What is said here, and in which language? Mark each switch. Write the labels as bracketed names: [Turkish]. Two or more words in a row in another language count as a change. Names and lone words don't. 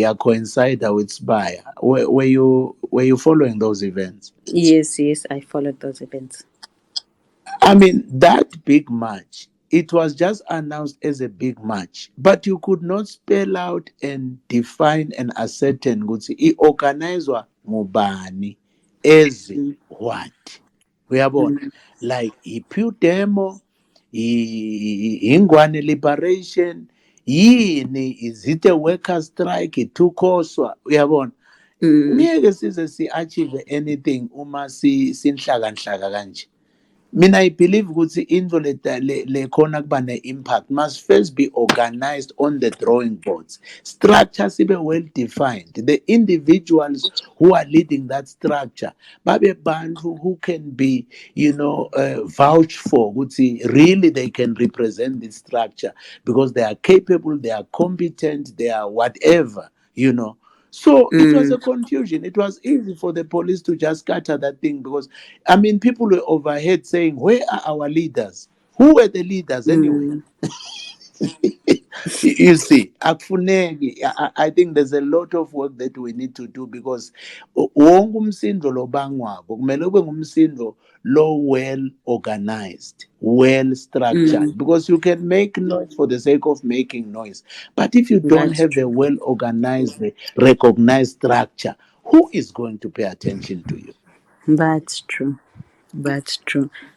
[English] I coincided with Spire. Were you following those events? Yes, I followed those events. I mean, that big match, it was just announced as a big match, but you could not spell out and define and ascertain [North Ndebele] ukuthi i-organizwa ngubani [English] as what. [North Ndebele] Uyabona? [English] Like i-Pew Demo, ingwane liberation, yini, is it a worker strike, [North Ndebele] ithukoswa, uyabona? Ngeke size si-achieve anything uma sinhlakanhlaka kanje. [English] Mina I believe [North Ndebele] ukuthi into le khona kuba ne-impact [English] must first be organized on the drawing boards. Structure sibe well defined. The individuals who are leading that structure [North Ndebele] babe bantu [English] who can be vouched for ukuthi really they can represent this structure because they are capable, they are competent, they are whatever. So it was a confusion. It was easy for the police to just scatter that thing because, I mean, people were overhead saying, "Where are our leaders? Who were the leaders anyway?" You see, akufuneki. I think there's a lot of work that we need to do because [North Ndebele] wonke umsindo lobangwako kumele ube ngumsindo lo [English] well organized, well structured, because you can make noise for the sake of making noise, but if you don't That's have a true. well organized, recognized structure, who is going to pay attention to you? That's true. That's true.